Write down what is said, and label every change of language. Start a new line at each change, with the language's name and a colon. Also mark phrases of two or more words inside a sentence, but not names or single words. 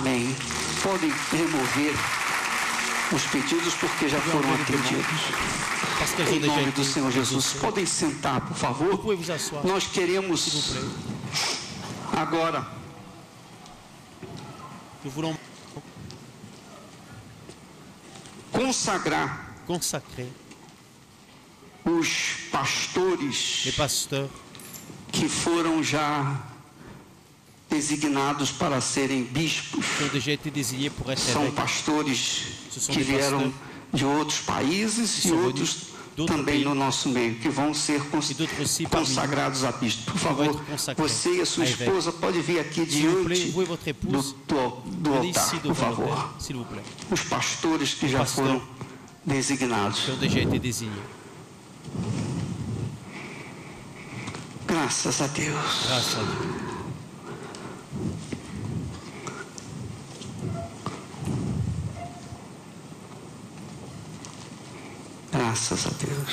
Portuguese: Amém. Podem remover os pedidos porque já foram atendidos.
French: Parce qu'elles ont
Portuguese: Em
French: déjà
Portuguese: nome
French: été
Portuguese: do Senhor Jesus.
French: exaucées.
Portuguese: Podem sentar, por
French: Vous
Portuguese: favor.
French: pouvez vous asseoir,
Portuguese: Nós
French: s'il vous
Portuguese: queremos
French: plaît.
Portuguese: agora
French: Nous voulons
Portuguese: consagrar
French: consacrer
Portuguese: os
French: les
Portuguese: pastores
French: pasteurs
Portuguese: que foram já designados para serem bispos.
French: qui ont déjà été désignés pour être
Portuguese: São
French: évêques.
Portuguese: pastores Ce sont que
French: des
Portuguese: vieram
French: pasteurs
Portuguese: de outros países e
French: sont
Portuguese: outros
French: venus d'autres
Portuguese: também
French: pays
Portuguese: no nosso meio, que vão ser
French: e d'autres aussi parmi nous.
Portuguese: consagrados a bispo. Por
French: vont
Portuguese: favor,
French: être consacrés
Portuguese: você e a sua
French: à évêque.
Portuguese: esposa pode vir aqui
French: S'il vous plaît,
Portuguese: diante
French: vous et votre épouse,
Portuguese: do
French: venez
Portuguese: altar,
French: ici
Portuguese: por
French: devant
Portuguese: favor.
French: l'autel, s'il vous plaît,
Portuguese: Os pastores que já Pastor. foram designados.
French: qui ont déjà été désignés.
Portuguese: Graças a Deus.
French: Grâce à Dieu.
Portuguese: Graças a Deus.